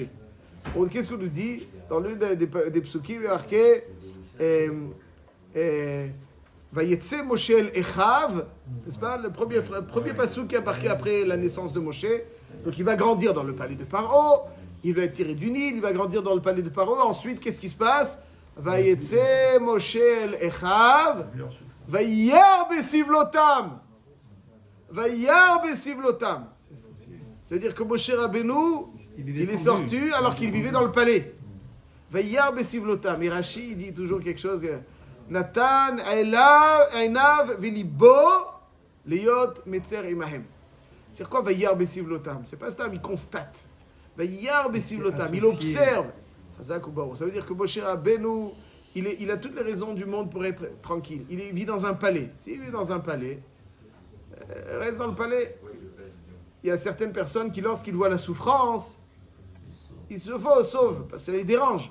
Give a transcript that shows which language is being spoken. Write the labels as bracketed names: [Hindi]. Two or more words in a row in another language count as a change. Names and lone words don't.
[French] Qu'est-ce qu'on nous dit? Dans l'une des psukim, il y a marqué [Hebrew] ויצא משה אל אחיו, [French] n'est-ce pas? Le premier pasuk qui a marqué après la naissance de Moshe. Donc il va grandir dans le palais de Paro, il va être tiré du Nil, il va grandir dans le palais de Paro. Ensuite, qu'est-ce qui se passe? [Hebrew] ויצא משה אל אחיו, וירא בסבלתם. וירא בסבלתם. [French] C'est-à-dire que Moshe Rabbeinu, il est sorti alors qu'il vivait dans le palais. [Hebrew] וירא בסבלתם. [French] Et Rashi, il dit toujours quelque chose. [Hebrew] נתן עיניו ולבו להיות מצר עמהם. [French] C'est quoi [Hebrew] וירא בסבלתם? [French] C'est pas ça, il constate. [Hebrew] וירא בסבלתם, [French] il observe. Ça veut dire que Moshe Rabbeinu, il a toutes les raisons du monde pour être tranquille. Il vit dans un palais. S'il vit dans un palais, reste dans le palais. Il y a certaines personnes qui, lorsqu'ils voient la souffrance, ils se sauvent, parce que ça les dérange.